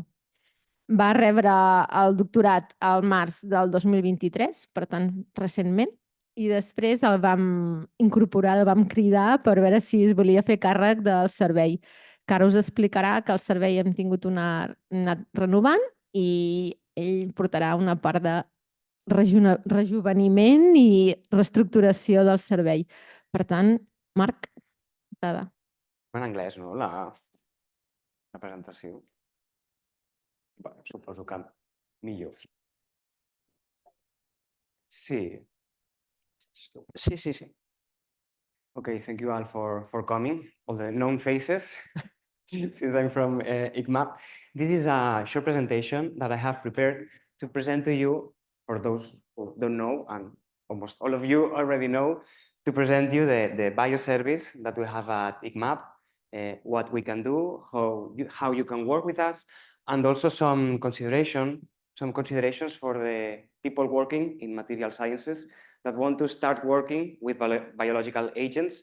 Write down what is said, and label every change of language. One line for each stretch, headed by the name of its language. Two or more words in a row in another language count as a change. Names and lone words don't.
Catalan: Va rebre el doctorat al març del 2023, per tant, recentment, i després el vam incorporar, el vam cridar per veure si es volia fer càrrec del servei, que ara us explicarà que el servei hem tingut anat renovant i ell portarà una part de rejuveniment i reestructuració del servei. Per tant, Marc, dada. En anglès, no? La presentació. Bueno, suposo que millor. Sí. Sí.
English: Okay, thank you all for coming, all the known faces, since I'm from ICMAB. This is a short presentation that I have prepared to present to you, for those who don't know, and almost all of you already know, to present you the bioservice that we have at ICMAB, what we can do, how you can work with us, and also some considerations for the people working in material sciences that want to start working with biological agents.